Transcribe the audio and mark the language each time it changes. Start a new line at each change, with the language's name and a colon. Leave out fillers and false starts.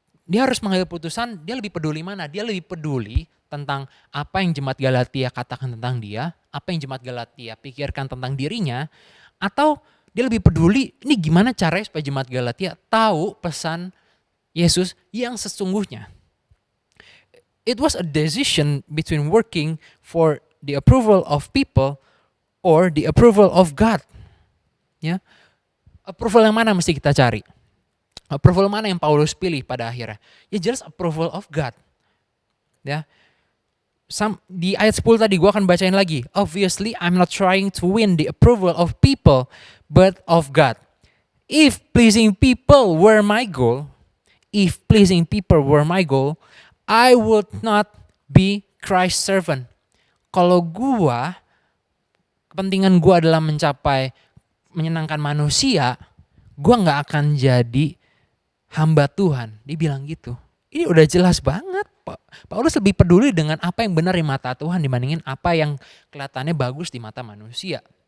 Indonesian: Dia harus mengambil putusan, dia lebih peduli mana? Dia lebih peduli tentang apa yang jemaat Galatia katakan tentang dia, apa yang jemaat Galatia pikirkan tentang dirinya, atau dia lebih peduli ini gimana caranya supaya jemaat Galatia tahu pesan Yesus yang sesungguhnya.
English: It was a decision between working for the approval of people or the approval of God.
Indonesian: Ya, approval yang mana mesti kita cari? Approval mana yang Paulus pilih pada akhirnya? Ya jelas
English: approval of God.
Indonesian: Ya, di ayat 10 tadi gue akan bacain lagi.
English: Obviously, I'm not trying to win the approval of people, but of God. If pleasing people were my goal, if pleasing people were my goal, I would not be Christ's servant.
Indonesian: Kalau kepentingan gua adalah menyenangkan manusia, gua nggak akan jadi hamba Tuhan. Dia bilang gitu. Ini udah jelas banget. Paulus lebih peduli dengan apa yang benar di mata Tuhan dibandingin apa yang kelihatannya bagus di mata manusia.